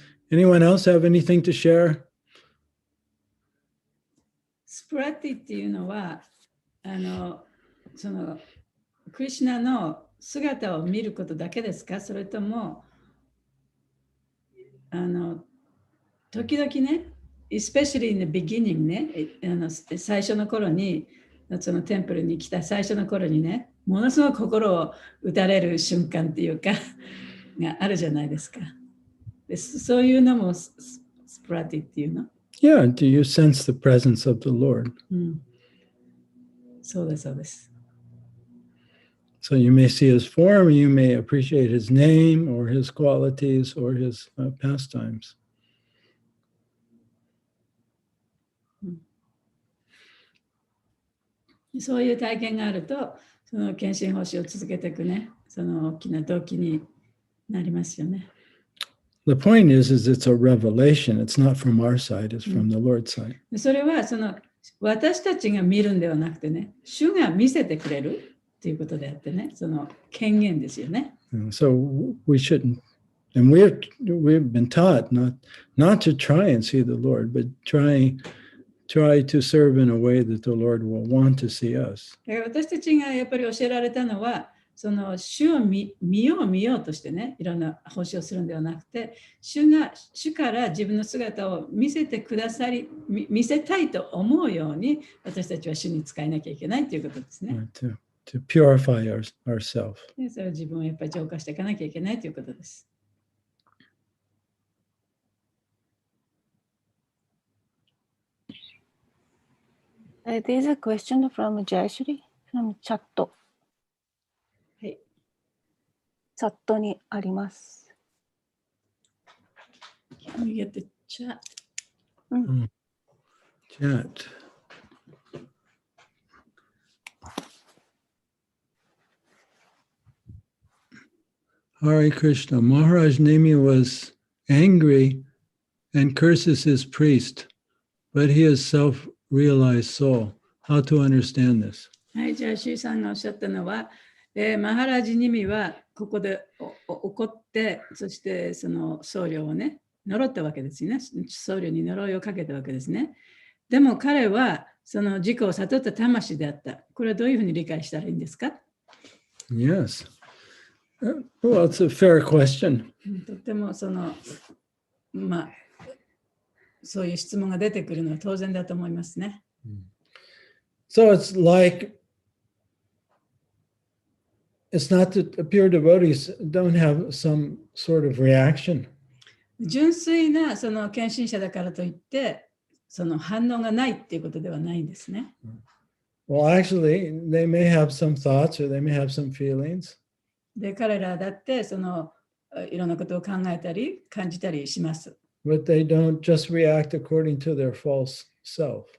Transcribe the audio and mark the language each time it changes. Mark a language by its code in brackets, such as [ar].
[en] Anyone else have anything to share? [ja] スプラティっていうのはそのクリシュナの姿を見ることだけですか？それとも時々ね、 [en] especially in the beginning [ja] ね、最初の頃にそのテンプルに来た最初の頃にね、ものすごく心を打たれる瞬間っていうかがあるじゃないですか。でそういうのもスプラティっていうの？ [en] Yeah, do you sense the presence of the Lord? [ja] そうです、そうです。 [en] So you may see his form, you may appreciate his name or his qualities or his pastimes. [ja] そういう体験があると、その献身奉仕を続けていくね、その大きな動機になりますよね。 [en] The point is it's a revelation. It's not from our side, it's from the Lord's side. [ja] それはその私たちが見るんではなくてね、主が見せてくれるということであってね、その権限ですよね。 [en] So we shouldn't, and we've been taught not to try and see the Lord, but try to serve in a way that the Lord will want to see us. [ja] だから私たちがやっぱり教えられたのは、その主を見ようとしてね、いろんな奉仕をするんではなくて、主から自分の姿を見せてくださり、見せたいと思うように、私たちは主に使えなきゃいけないということですね。 [en] To purify ourselves. [ja] でそれを自分をやっぱり浄化していかなきゃいけないということです。 [en] There's a question from Jayashri from chat. [ja] チャットにあります。 [en] Can we get the chat? Chat. Hare Krishna. Maharaj Nimi was angry and curses his priest, but he is self-realized soul. How to understand this? [ja] はい、じゃあ、シーさんがおっしゃったのは、マハラジニミはここで怒って、そしてその僧侶をね、呪ったわけですよね。僧侶に呪いをかけたわけですね。でも彼はその自己を悟った魂であった。これはどういうふうに理解したらいいんですか？ [en] Yes. Well, it's a fair question. [ja] とてもまあ、そういう質問が出てくるのは当然だと思いますね。 [en] So it's like, it's not that pure devotees don't have some sort of reaction. [ja] 純粋なその献身者だからといって、その反応がないっていうことではないんですね。 [en] Well, actually, they may have some thoughts or they may have some feelings. [ja] で、彼らだっていろんなことを考えたり感じたりします。 [en] But they don't just react according to their false self.